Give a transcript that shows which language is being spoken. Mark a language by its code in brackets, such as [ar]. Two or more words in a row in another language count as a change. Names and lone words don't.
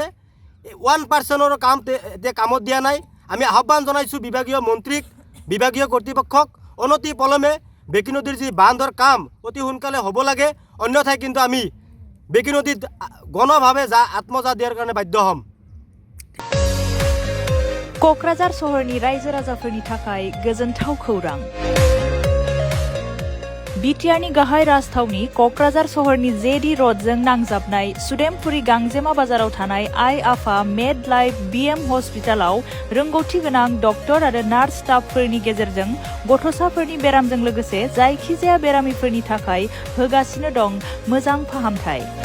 [as] 1% কাম এতিয়া কামত দিয়া নাই। আমি আহ্বান জনাইছোঁ বিভাগীয় মন্ত্ৰীক, বিভাগীয় কৰ্তৃপক্ষক অনতি পলমে বেকী নদীৰ যি বান্ধৰ কাম অতি সোনকালে হ'ব লাগে, অন্যথাই কিন্তু আমি বেকী নদীত গণভাৱে আত্মজা দিয়াৰ কাৰণে বাধ্য হ'ম। [brx] क'क्राझार सहरनि रायजो राजाफोरनि थाखाय गोजोनथाव खौरां। बिटिआरनि गाहाय राजथावनि क'क्राझार सहरनि जेडी र'डजों नांजाबनाय सुदेमपुरी गांजेमा बाजाराव थानाय आइ आफा मेड लाइफ बिएम हस्पिटालाव रोंगौथि गोनां डक्टर आरो नार्स स्टाफफोरनि गेजेरजों गथ'साफोरनि बेरामजों लोगोसे जायखिजाया बेरामिफोरनि थाखाय होगासिनो दं मोजां फाहामथाय।